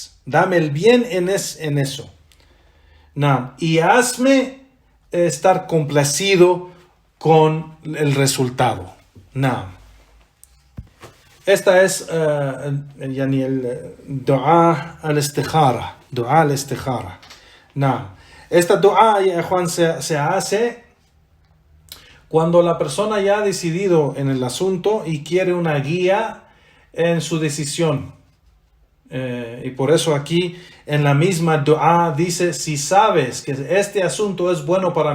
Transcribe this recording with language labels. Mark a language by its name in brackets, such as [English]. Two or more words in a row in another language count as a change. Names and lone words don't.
[Spanish] Dame el bien en eso. No. Y hazme estar complacido con el resultado. No. Esta es yani el [Arabic] دعاء الاستخارة. دعاء الاستخارة. [Spanish] No. Esta dua, Juan, se hace cuando la persona ya ha decidido en el asunto y quiere una guía en su decisión. Y por eso aquí en la misma dua dice, si sabes que este asunto es bueno para